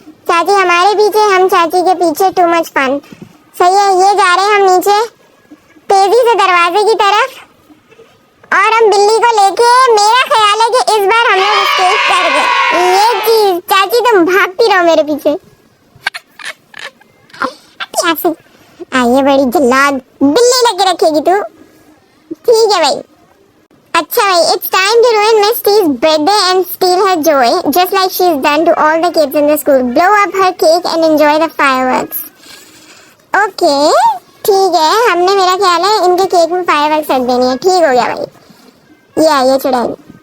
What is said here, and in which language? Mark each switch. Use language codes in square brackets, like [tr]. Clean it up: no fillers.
[hi] चाची हमारे पीछे, हम चाची के पीछे। [en] Too much fun. [hi] सही है, ये जा रहे हैं हम नीचे तेजी से दरवाजे की तरफ, और हम बिल्ली को लेके, मेरा ख्याल है कि इस बार हम लोग एस्केप कर गए। ये चीज चाची तुम भागती रहो मेरे पीछे। यहाँ से। ये बड़ी जल्लाद बिल्ली लगे रखेगी तू। ठीक है भाई। अच्छा भाई, [en] it's time to ruin Miss T's birthday and steal her joy, just like she's done to all the kids in the school. Blow up her cake and enjoy the fireworks. [hi] Okay, ठीक है, हमने मेरा ख्याल है इनके cake में fireworks रख देनी है। ठीक हो गया भाई। ये आइए चुड़ैल।